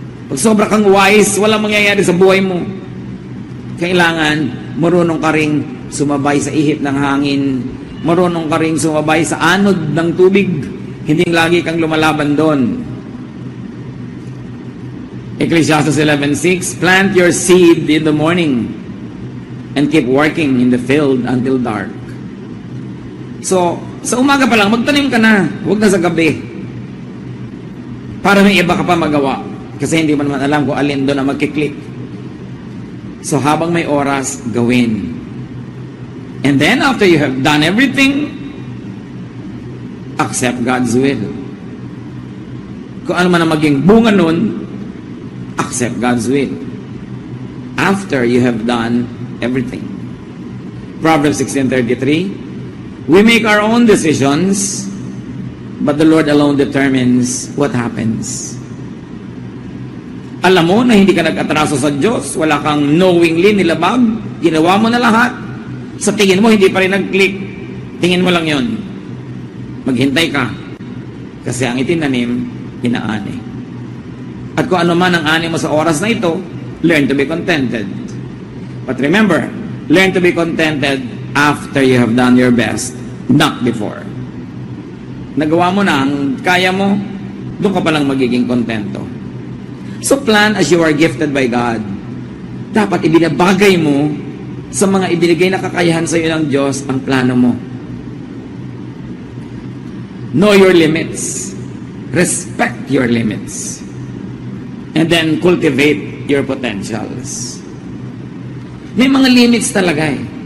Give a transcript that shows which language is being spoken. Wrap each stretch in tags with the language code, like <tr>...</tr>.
<tl>Pag sobra kang wise, walang mangyayari sa buhay mo. Kailangan, marunong ka ring sumabay sa ihip ng hangin, marunong ka ring sumabay sa anod ng tubig, hindi lagi kang lumalaban doon.</tl> <en>Ecclesiastes 11:6, plant your seed in the morning and keep working in the field until dark.</en> <tl>So, sa umaga pa lang, magtanim ka na, huwag na sa gabi. Para may iba ka pa magawa. Kasi hindi mo naman alam kung alin doon na magkiklik. So, habang may oras, gawin.</tl> <en>And then, after you have done everything, accept God's will.</en> <tl>Kung ano man ang maging bunga nun,</tl> <en>accept God's will. After you have done everything. Proverbs 16:33, we make our own decisions, but the Lord alone determines what happens.</en> <tl>Alam mo na hindi ka nag-atraso sa Diyos, wala kang knowingly nilabag, ginawa mo na lahat. Sa tingin mo, hindi pa rin nag-click. Tingin mo lang yon. Maghintay ka. Kasi ang itinanim, inaani. At kung ano man ang ani mo sa oras na ito,</tl> <en>learn to be contented. But remember, learn to be contented after you have done your best, not before.</en> <tl>Nagawa mo na ang kaya mo, doon ka palang magiging kontento.</tl> <en>So plan as you are gifted by God.</en> <tl>Dapat ibinabagay mo sa mga ibinigay na kakayahan sa iyo ng Diyos ang plano mo.</tl> <en>Know your limits. Respect your limits. And then cultivate your potentials.</en> <tl>May mga limits talaga eh.</tl>